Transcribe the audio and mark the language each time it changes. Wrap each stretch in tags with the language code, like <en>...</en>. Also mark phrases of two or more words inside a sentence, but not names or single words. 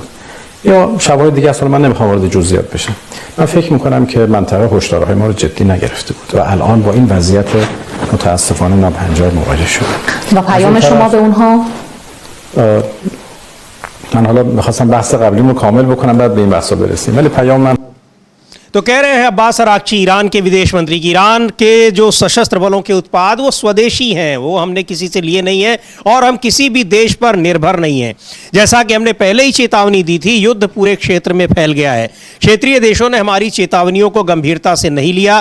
<fa>یا شواهد دیگه اصلا من نمیخوام وارد جزئیات بشم. من فکر میکنم که منطقه هشدارهای ما رو جدی نگرفته بود و الان با این وضعیت متاسفانه ناپنجار مواجه شده. و پیام شما به اونها؟ من حالا میخواستم بحث قبلیمو کامل بکنم بعد به این بحثا برسیم، ولی پیام من</fa> <hi>तो कह रहे हैं अब्बास अरागची ईरान के विदेश मंत्री की ईरान के जो सशस्त्र बलों के उत्पाद वो स्वदेशी हैं, वो हमने किसी से लिए नहीं है और हम किसी भी देश पर निर्भर नहीं हैं। जैसा कि हमने पहले ही चेतावनी दी थी, युद्ध पूरे क्षेत्र में फैल गया है। क्षेत्रीय देशों ने हमारी चेतावनियों को गंभीरता से नहीं लिया।</hi>